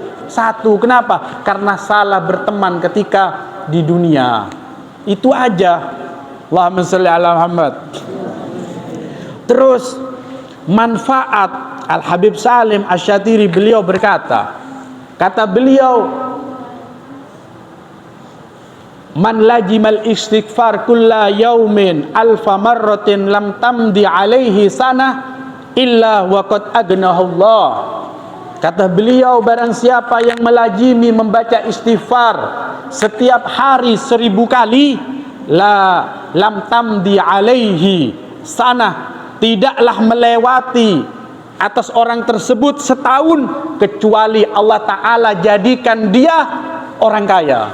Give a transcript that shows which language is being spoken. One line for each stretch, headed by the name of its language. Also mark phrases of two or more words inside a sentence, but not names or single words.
Indonesian: Satu. Kenapa? Karena salah berteman ketika di dunia. Itu aja.
Arabic: اللهم صل على محمد.
Indonesian: Terus manfaat Al-Habib Salim Asy-Syatiri, beliau berkata, kata beliau,
Arabic: من لازم الاستغفار كل يوم ألف مرة لم تمض عليه سنة إلا وقد أغناه الله.
Indonesian: Kata beliau, barang siapa yang melazimi membaca istighfar setiap hari 1000 kali,
Arabic: لم تمض عليه سنة,
Indonesian: tidaklah melewati atas orang tersebut setahun kecuali Allah Ta'ala jadikan dia orang kaya.